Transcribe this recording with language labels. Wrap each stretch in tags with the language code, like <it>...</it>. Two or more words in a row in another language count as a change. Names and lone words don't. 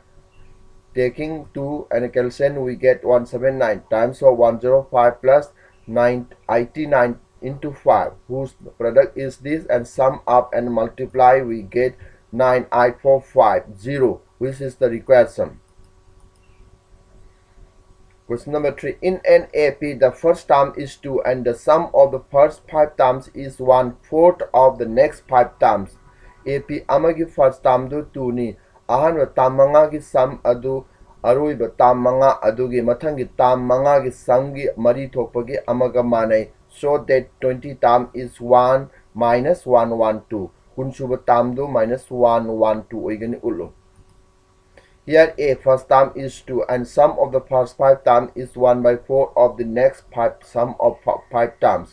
<en>Taking 2 and cancel, we get 179 times of 105 plus 989 into 5, whose product is this, and sum up and multiply, we get 98450, which is the required sum. Question number 3. In an AP, the first term is 2 and the sum of the first 5 terms is 1/4 of the next 5 terms.</en> <mni>AP amagi</mni> <en>first term</en> <mni>do 2 ni. Ahanwa term manga gi sum adu aruiba term manga adugi mathangi term manga gi sum gi mari thokpagi amaga manai.</mni> <en>So that 20 term is 1 minus 112.</en> <mni>Kunsuba term do minus 112 oigani ulo.</mni> <en>Here A first term is 2 and sum of the first 5 terms is 1/4 of the next 5 sum of 5 terms.</en>